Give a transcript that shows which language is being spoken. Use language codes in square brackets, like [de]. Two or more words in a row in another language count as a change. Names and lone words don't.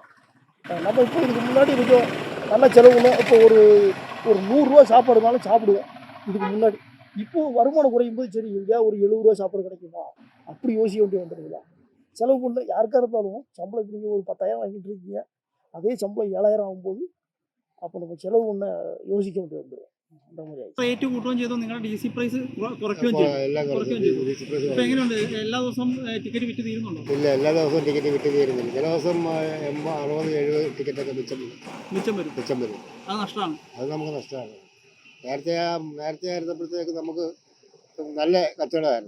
[ta] நம்ம இப்போ இதுக்கு முன்னாடி கொஞ்சம் நல்ல செலவுல இப்போ ஒரு 100 சாப்பாடுனாலும் சாப்பிடுவேன் இதுக்கு முன்னாடி. இப்போது வருமானம் குறையும் போது சரி எங்கேயா ஒரு 70 சாப்பாடு கிடைக்குமா அப்படி யோசிக்க வேண்டிய வந்துடுங்களா? செலவு பண்ண யாருக்காக இருந்தாலும் சம்பளத்துக்கு நீங்கள் ஒரு 10,000 வாங்கிட்டு இருக்கீங்க, அதே சம்பளம் 7,000 ஆகும்போது அப்போ நம்ம செலவு பண்ண யோசிக்க வேண்டிய வந்துடும். அந்த மாதிரி ആയി. [ml] റേറ്റ് കൂട്ടുകയും ചെയ്തു, നിങ്ങളുടെ DC പ്രൈസ് കുറയ്ക്കുകയും ചെയ്തു. എല്ലാം കുറയ്ക്കുകയും ചെയ്തു. ഇപ്പൊ എങ്ങനെയുണ്ട്? എല്ലാ ദിവസവും ടിക്കറ്റ് വിറ്റ് തീരുന്നുണ്ടോ? ഇല്ല, എല്ലാ ദിവസവും ടിക്കറ്റ് വിറ്റ് തീരുന്നില്ല. ചില ദിവസം 80, 60, 70 ടിക്കറ്റൊക്കെ മിച്ചം വരും. അത് നഷ്ടമാണ്. അത് നമുക്ക് നഷ്ടമാണ്. നേരത്തെ ആയിരുന്നപ്പോഴത്തേക്ക് നമുക്ക് നല്ല കച്ചവടമായിരുന്നു.